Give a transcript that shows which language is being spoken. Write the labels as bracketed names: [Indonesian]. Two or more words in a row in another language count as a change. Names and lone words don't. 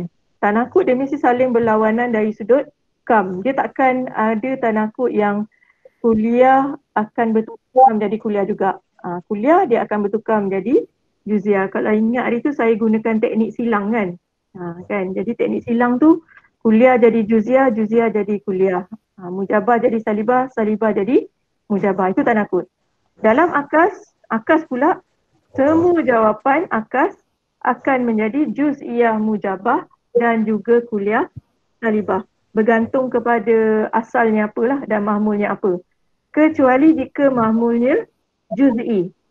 [Malay] Tanakut dia mesti saling berlawanan dari sudut kam. Dia takkan ada tanakut yang kuliah akan bertukar menjadi kuliah juga. Kuliah dia akan bertukar menjadi juz'iyah. Kalau ingat hari tu saya gunakan teknik silang kan. Kan, jadi teknik silang tu kuliah jadi juz'iyah, juz'iyah jadi kuliah. Mujabah jadi salibah, salibah jadi mujabah. Itu tanakut. Dalam akas pula semua jawapan akas akan menjadi [Arabic] جزئية موجبة [Malay] dan juga [Arabic] كلية سالبة. [Malay] Bergantung kepada asalnya apalah dan mahmulnya apa. Kecuali jika mahmulnya juz'i.